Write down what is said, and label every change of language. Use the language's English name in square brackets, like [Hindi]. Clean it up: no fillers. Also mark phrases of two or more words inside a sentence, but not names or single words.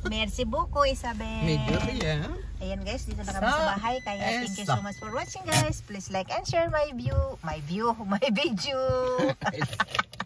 [French] Merci beaucoup, Isabel. Mais de rien. [Filipino] Ayan guys, dito na kami sa bahay. [English] Kaya thank you so much for watching guys. Please like and share my video.